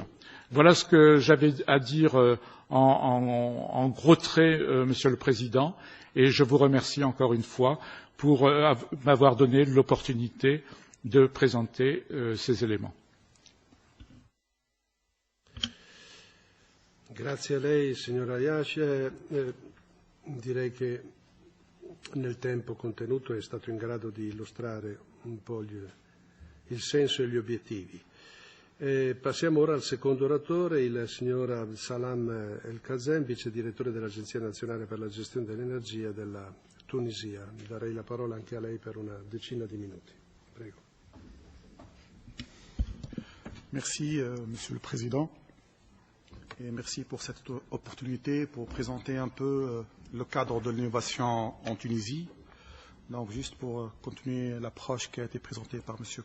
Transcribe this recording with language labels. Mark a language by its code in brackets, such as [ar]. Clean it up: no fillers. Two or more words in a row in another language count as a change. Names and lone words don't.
[fr] Voilà ce que j'avais à dire en gros traits, Monsieur le Président, et je vous remercie encore une fois pour m'avoir donné l'opportunité de présenter ces éléments. [it] Grazie a lei, signora Ayache. Direi che nel tempo contenuto è stato in grado di illustrare un po' il senso e gli obiettivi. Passiamo ora al secondo oratore, il signor Abdesalam El Kazem, vice direttore dell'Agenzia Nazionale per la Gestione dell'Energia della Tunisia. Darei la parola anche a lei per una decina di minuti. Prego. [fr] Merci, Monsieur le Président. Et merci pour cette opportunité pour présenter un peu le cadre de l'innovation en Tunisie. Donc, juste pour continuer l'approche qui a été présentée par M.